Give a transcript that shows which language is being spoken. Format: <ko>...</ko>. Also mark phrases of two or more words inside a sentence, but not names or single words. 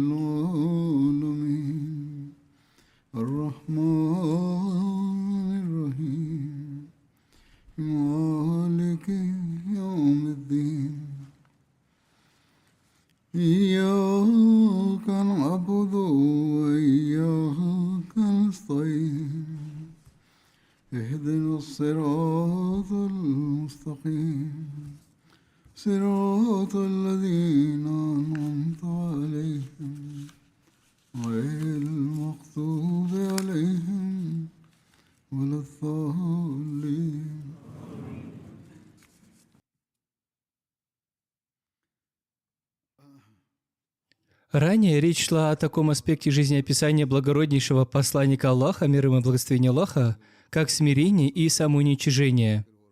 <ar>العالمين الرحمن الرحيم مالك يوم الدين إياك نعبد وإياك نستعين اهدنا الصراط المستقيم صراط الذين أنعمت عليهم غير المغضوب عليهم ولا الضالين.</ar> <ru>Ранее речь шла о таком аспекте жизнеописания благороднейшего посланника Аллаха, мир ему и благословение Аллаха, как смирение и самоуничижение.</ru>